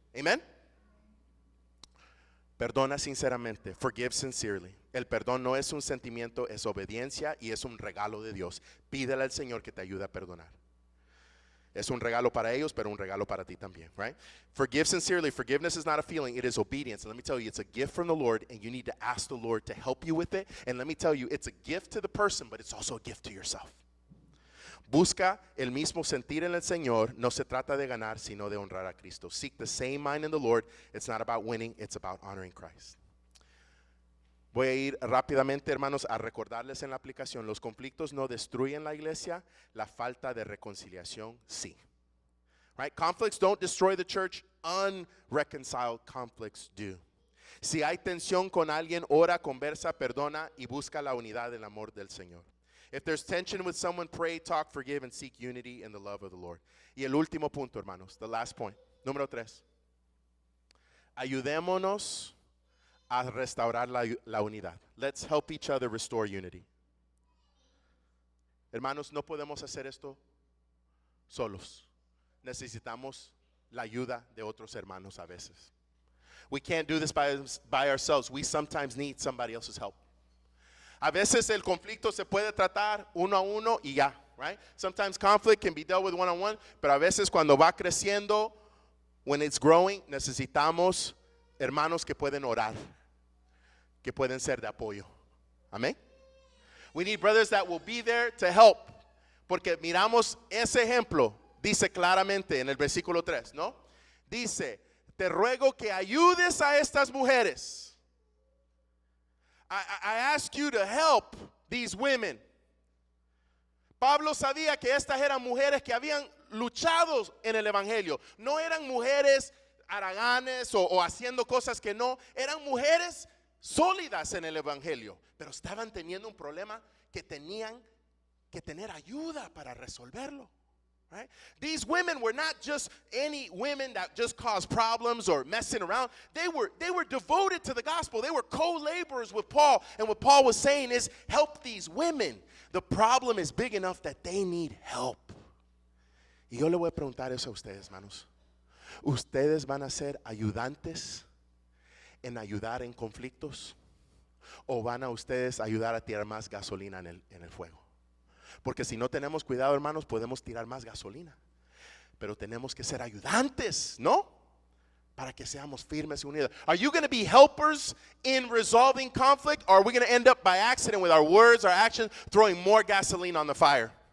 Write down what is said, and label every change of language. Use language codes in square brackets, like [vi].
[en] Amen? [es] Perdona sinceramente. [en] Forgive sincerely. [es] El perdón no es un sentimiento, es obediencia y es un regalo de Dios. Pídele al Señor que te ayude a perdonar. Es un regalo para ellos, pero un regalo para ti también, right? [en] Forgive sincerely. Forgiveness is not a feeling, it is obedience. And let me tell you, it's a gift from the Lord, and you need to ask the Lord to help you with it. And let me tell you, it's a gift to the person, but it's also a gift to yourself. [es] Busca el mismo sentir en el Señor. No se trata de ganar, sino de honrar a Cristo. [en] Seek the same mind in the Lord. It's not about winning, it's about honoring Christ. [es] Voy a ir rápidamente, hermanos, a recordarles en la aplicación. Los conflictos no destruyen la iglesia, la falta de reconciliación sí. [en] Right? Conflicts don't destroy the church, unreconciled conflicts do. [es] Si hay tensión con alguien, ora, conversa, perdona y busca la unidad del amor del Señor. [en] If there's tension with someone, pray, talk, forgive, and seek unity in the love of the Lord. [es] Y el último punto, hermanos, [en] the last point, [es] número 3. Ayudémonos a restaurar la unidad. [en] Let's help each other restore unity. [es] Hermanos, no podemos hacer esto solos. Necesitamos la ayuda de otros hermanos a veces. [en] We can't do this by ourselves. We sometimes need somebody else's help. [es] A veces el conflicto se puede tratar uno a uno y ya, right? [en] Sometimes conflict can be dealt with one on one, [es] pero a veces cuando va creciendo, [en] when it's growing, [es] necesitamos hermanos que pueden orar, que pueden ser de apoyo. Amén. [en] We need brothers that will be there to help, [es] porque miramos ese ejemplo, dice claramente en el versículo 3, ¿no? Dice, te ruego que ayudes a estas mujeres. [en] I ask you to help these women. [es] Pablo sabía que estas eran mujeres que habían luchado en el evangelio. No eran mujeres haraganes o haciendo cosas que no. Eran mujeres sólidas en el evangelio. Pero estaban teniendo un problema que tenían que tener ayuda para resolverlo. [en] Right? These women were not just any women that just caused problems or messing around. They were devoted to the gospel. They were co-laborers with Paul. And what Paul was saying is, help these women. The problem is big enough that they need help. [es] Y yo le voy a preguntar eso a ustedes, hermanos. ¿Ustedes van a ser ayudantes en ayudar en conflictos? ¿O van a ustedes ayudar a tirar más gasolina en el fuego? Porque si no tenemos cuidado, hermanos, podemos tirar más gasolina. Pero tenemos que ser ayudantes, ¿no? Para que seamos firmes y unidos. [en] Are you going to be helpers in resolving conflict? Or are we going to end up by accident with our words, our actions, throwing more gasoline on the fire?